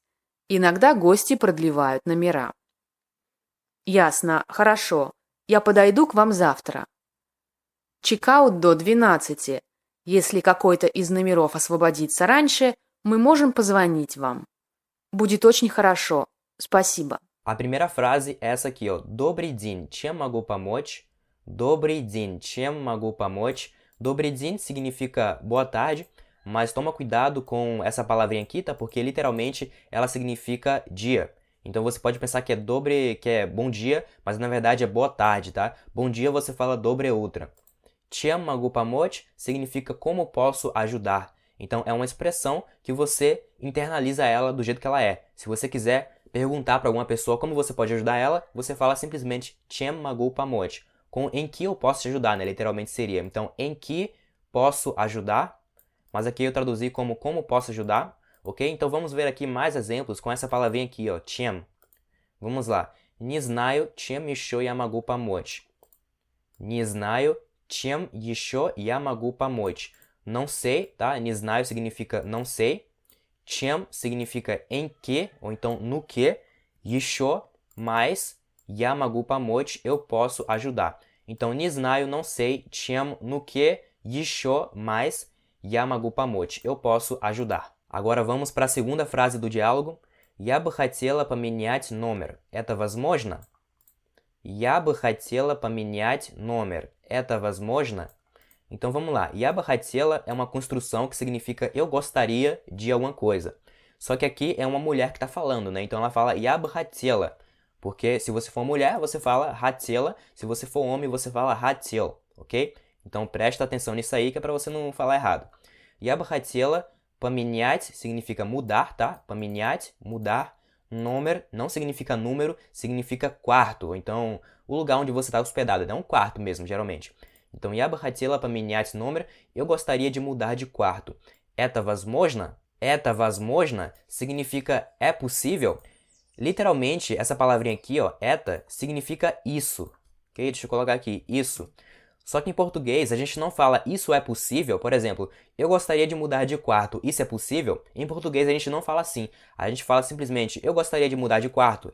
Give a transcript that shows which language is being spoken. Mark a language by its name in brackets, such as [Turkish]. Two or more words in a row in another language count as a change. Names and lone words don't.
[Russian] Иногда гости продлевают номера. Ясно, хорошо. Я подойду к вам завтра. Чекаут до 12. Если какой-то из номеров освободится раньше, мы можем позвонить вам. Будет очень хорошо. Спасибо. [Portuguese] A primeira frase é essa aqui, ó. [Russian] Добрый день, чем могу помочь? Добрый день, чем могу помочь? Добрый день [Portuguese] significa boa tarde, mas toma cuidado com essa palavrinha aqui, tá? Porque literalmente ela significa dia. Então você pode pensar que é dobre, que é bom dia, mas na verdade é boa tarde, tá? Bom dia você fala [Russian] доброе утро. Чем могу помочь [Portuguese] significa como posso ajudar. Então é uma expressão que você internaliza ela do jeito que ela é. Se você quiser perguntar para alguma pessoa como você pode ajudar ela, você fala simplesmente [Russian] чем могу помочь. [Portuguese] Com em que eu posso te ajudar, né? Literalmente seria. Então, em que posso ajudar? Mas aqui eu traduzi como posso ajudar, ok? Então vamos ver aqui mais exemplos com essa palavrinha aqui, ó, чем. Vamos lá. [Russian] Не знаю, чем еще я могу помочь. Не знаю, чем еще я могу помочь. [Portuguese] Não sei, tá? [Russian] Не знаю [Portuguese] significa não sei. Чем significa em que, ou então no que. [Russian] Еще, mais. Я могу помочь, [Portuguese] eu posso ajudar. Então, [Russian] не знаю, [Portuguese] não sei, чем, no que, [Russian] еще, mais, я могу помочь, [Portuguese] eu posso ajudar. Agora vamos para a segunda frase do diálogo. [Russian] Я бы хотела поменять номер. Это возможно? Я бы хотела поменять номер. Это возможно? [Portuguese] Então vamos lá. [Russian] Я бы хотела [Portuguese] é uma construção que significa eu gostaria de alguma coisa. Só que aqui é uma mulher que está falando, né? Então ela fala [Russian] Я бы хотела. [Portuguese] Porque se você for mulher, você fala хотела. Se você for homem, você fala хотел, ok? Então presta atenção nisso aí que é para você não falar errado. [Russian] Я бы хотела поменять [Portuguese] significa mudar, tá? Поменять, mudar. Номер não significa número, significa quarto. Então, o lugar onde você está hospedado, é um quarto mesmo, geralmente. Então, [Russian] я бы хотела поменять номер. [Portuguese] Eu gostaria de mudar de quarto. [Russian] Это возможно? Это возможно [Portuguese] significa é possível. Literalmente, essa palavrinha aqui, ó, eta, significa isso. Ok? Deixa eu colocar aqui, isso. Só que em português a gente não fala isso é possível. Por exemplo, eu gostaria de mudar de quarto, isso é possível? Em português a gente não fala assim. A gente fala simplesmente eu gostaria de mudar de quarto.